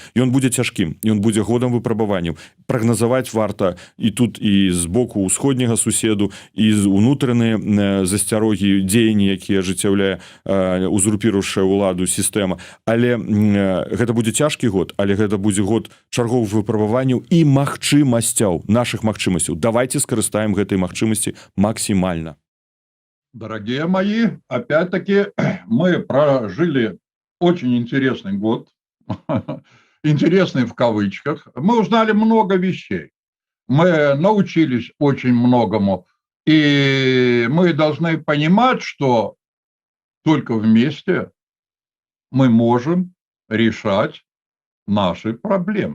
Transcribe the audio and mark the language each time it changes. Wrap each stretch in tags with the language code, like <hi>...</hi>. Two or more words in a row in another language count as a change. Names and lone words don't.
<be>Ён будзе цяжкім, ён будзе годам выпрабаванняў. Прагназаваць варта і тут і з боку ўсходняга суседу, і з унутраныя засцярогі, дзеянні, якія ажыццяўляе узурпіруючая ўладу сістэма. Але гэта будзе цяжкі год, але гэта будзе год чарговых выпрабаванняў і магчымасцяў, нашых магчымасцяў. Давайте скарыстаем гэтай магчымасці максимально.</be> <ru>Дорогие мои, опять-таки мы прожили очень интересный год, интересный в кавычках. Мы узнали много вещей, мы научились очень многому, и мы должны понимать, что только вместе мы можем решать наши проблемы.</ru>